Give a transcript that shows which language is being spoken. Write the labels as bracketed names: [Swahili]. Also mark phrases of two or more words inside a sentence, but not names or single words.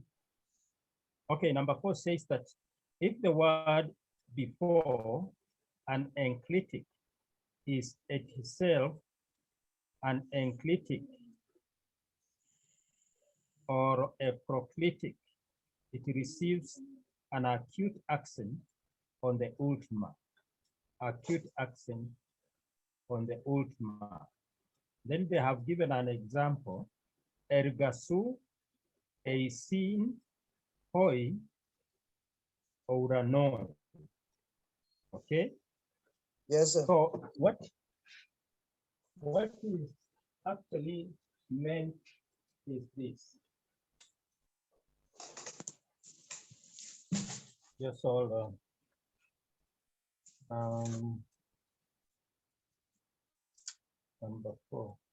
[English] Okay, number four says that if the word before an enclitic is itself an enclitic or a proclitic, it receives an acute accent on the ultima. Acute accent on the ultima. Then they have given an example. [Greek] Ergasu, eisin, hoi, ouranon. [English] Okay? Yes, sir. So What is actually meant is this. Just all number 4.